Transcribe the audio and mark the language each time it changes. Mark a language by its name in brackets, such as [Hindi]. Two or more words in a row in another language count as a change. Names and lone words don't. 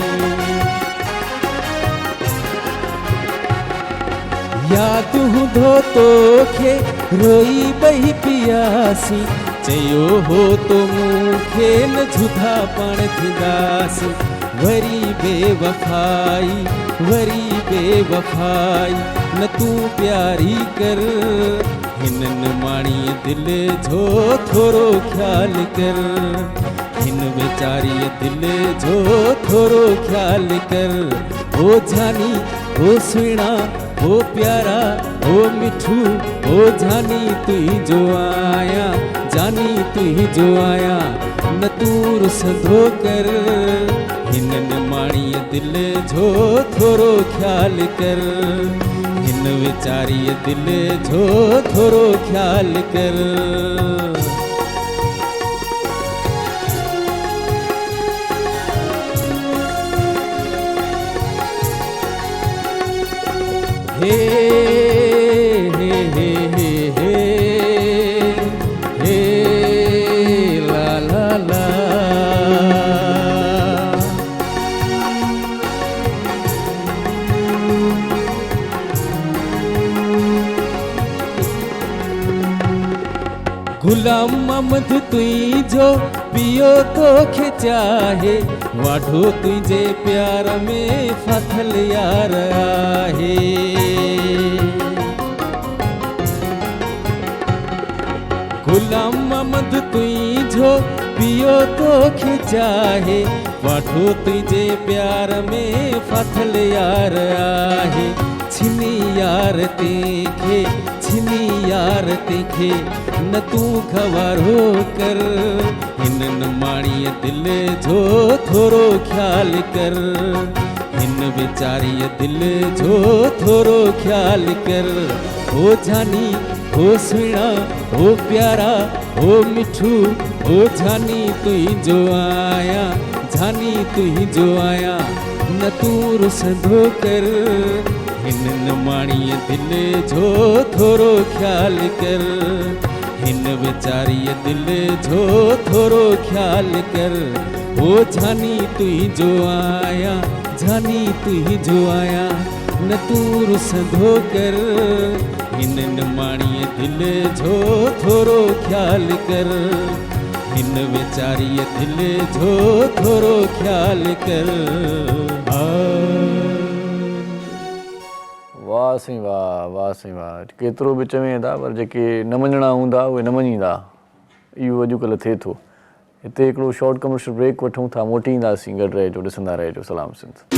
[Sindhi] याद हूंदो तोखे रोई बही पियासी, चयो हो तो मूंखे न जुदा पाण थींदासीं। वरी बेवफाई, वरी बेवफाई, न तू प्यारी कर हिनन माणीअ दिल जो थोरो ख्याल कर, हिन वेचारीअ दिल जो थोरो ख्याल कर। ओ जानी ओ सुहिणा ओ प्यारा ओ मिठू, ओ जानी तू ही जो आया, जानी तू ही जो आया, न तूर संधो कर हिनन माणीअ दिल जो थोरो ख्याल कर, हिन वेचारीअ दिल जो थोरो ख्याल कर। हे हे हे हे हे हे ला ला ला। गुलाम मोहम्मद तुंहिंजो पियो तोखे चाहे, वाढो तुंहिंजे प्यार में फाथल यार आहे। गुलाम मोहम्मद तुंहिंजो पियो तो खिचाहे वाठो तुझे प्यार में फथल यार आहे छिनी यार तेखे छिनी यार तेखे न तू खवारो कर हिनन माणीअ दिल जो थोरो ख्याल कर हिन बेचारीअ दिल जो थोरो ख्याल कर हो जानी हो सुहिणा हो प्यारा हो मिठू हो जानी तुंहिंजो आया जानी तुंहिंजो आया न तू रुसंदो कर हिनन माणीअ दिल जो थोरो ख्याल कर हिन बेचारीअ दिल जो थोरो ख्याल कर हो जानी तुंहिंजो आया जानी तुंहिंजो आया न तू रुसंदो कर हिनन माणीअ दिल जो थोरो ख्याल कर हिन बेचारीअ दिल जो थोरो ख्याल कर वाह साईं वाह वाह साईं वाह केतिरो बि चवे था पर जेके न मञणा हूंदा उहे न मञींदा इहो अॼुकल्ह थिए थो हिते हिकिड़ो [English] short commercial break [Sindhi] वठूं था मोटी ईंदासीं गॾु रहिजो ॾिसंदा रहिजो सलाम सिंध